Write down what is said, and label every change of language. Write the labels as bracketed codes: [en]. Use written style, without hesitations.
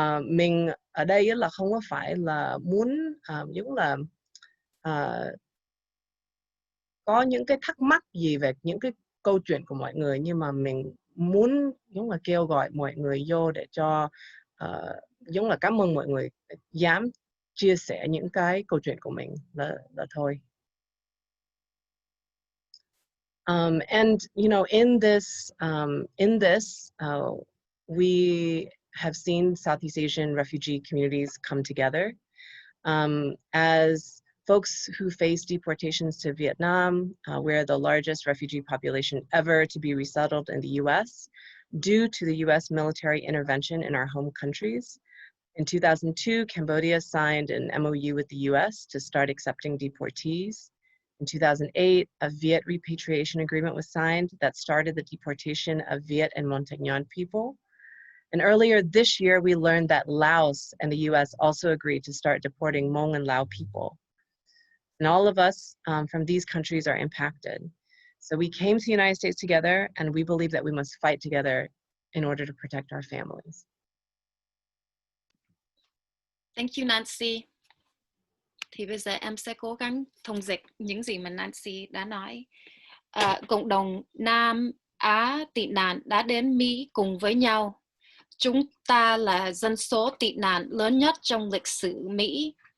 [vi] Mình ở đây là không có phải là muốn giống là có những cái thắc mắc gì về những cái câu chuyện của mọi người, nhưng mà mình muốn giống là kêu gọi mọi người vô để cho giống là cảm ơn mọi người dám chia sẻ những cái câu chuyện của mình là thôi. [en] And you know, in this we have seen Southeast Asian refugee communities come together as folks who face deportations to Vietnam. We're the largest refugee population ever to be resettled in the US due to the US military intervention in our home countries. In 2002, Cambodia signed an MOU with the US to start accepting deportees. In 2008, a Viet repatriation agreement was signed that started the deportation of Viet and Montagnard people. And earlier this year, we learned that Laos and the US also agreed to start deporting Hmong and Lao people. And all of us from these countries are impacted. So we came to the United States together, and we believe that we must fight together in order to protect our families. Thank you, Nancy. [vi] Thì bây giờ em sẽ cố gắng thông dịch những gì mà Nancy đã nói. Cộng đồng Nam Á tị nạn đã đến Mỹ cùng với nhau. Chúng ta là dân số tị nạn lớn nhất trong lịch sử Mỹ.